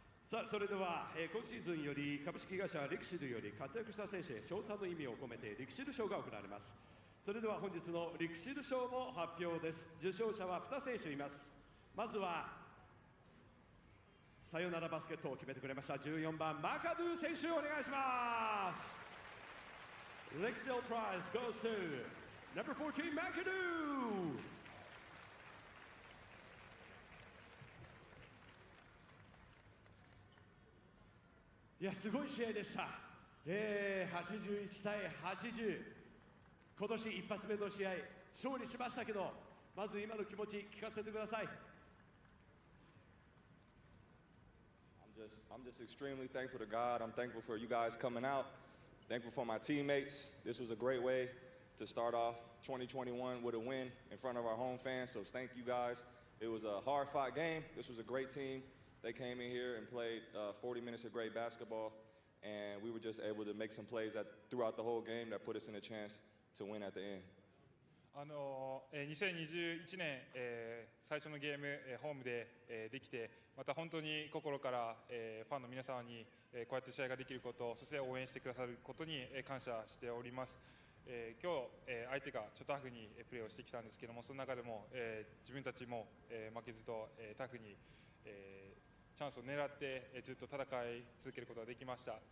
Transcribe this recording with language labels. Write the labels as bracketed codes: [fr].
[ja] さあ、それでは、今シーズンより株式会社リクシルより活躍した選手へ賞賛の意味を込めてリクシル賞が行われます。それでは本日のリクシル賞の発表です。受賞者は2選手います。まずはさよならバスケットを決めてくれました14番マカドゥ選手お願いします。 [en] Next sale prize goes to number 14 McAdoo. [ja] いやすごい試合でした。81対80、今年一発目の試合勝利しましたけど、まず今の気持ち聞かせてください。 [en] I'm just extremely thankful to God. I'm thankful for you guys coming out. Thankful for my teammates. This was a great way to start off 2021 with a win in front of our home fans. So thank you guys. It was a hard-fought game. This was a great team. They came in here and played 40 minutes of great basketball, and we were just able to make some plays throughout the whole game that put us in a chance to win at the end. [ja] 2021年、最初のゲーム、ホームで、できて、また本当に心から、ファンの皆様に、こうやって試合ができること、そして応援してくださることに、感謝しております。今日、相手がちょっとタフにプレーをしてきたんですけども、その中でも、自分たちも、負けずと、タフに、チャンスを狙って、ずっと戦い続けることができました。